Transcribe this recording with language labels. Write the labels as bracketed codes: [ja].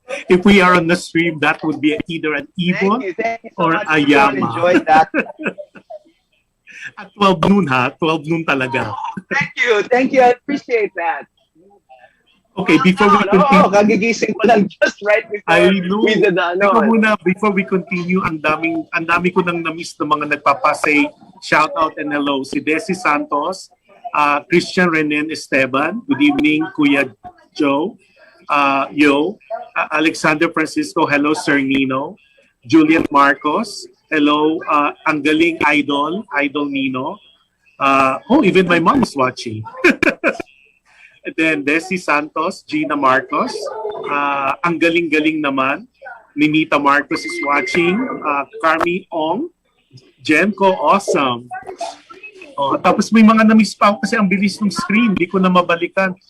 [en] If we are on the stream, that would be either an Ibon Thank you so or much. a Yama. Enjoyed that. At 12 noon ha, 12 noon talaga. Thank you. I appreciate that. Okay, before we continue, [tl] kagigising ko lang [en] just right before I know. we did the [tl] Ikaw muna, [en] before we continue, [tl] ang dami ko nang na-miss ng mga nagpapasay, [en] shout out and hello. [tl] Si Desi Santos, Christian Renan Esteban, [en] good evening, [tl] Kuya Joe, Alexander Francisco, hello Sir Nino, Julian Marcos, hello, ang galing Idol Nino. [en] Even my mom is watching. And then Desi Santos, Gina Marcos, [tl] ang galing-galing naman. [en] Ninita Marcos is watching. Carmi Ong, Jenko, awesome. [tl] Tapos may mga na-miss pa ako kasi ang bilis ng screen, hindi ko na mabalikan.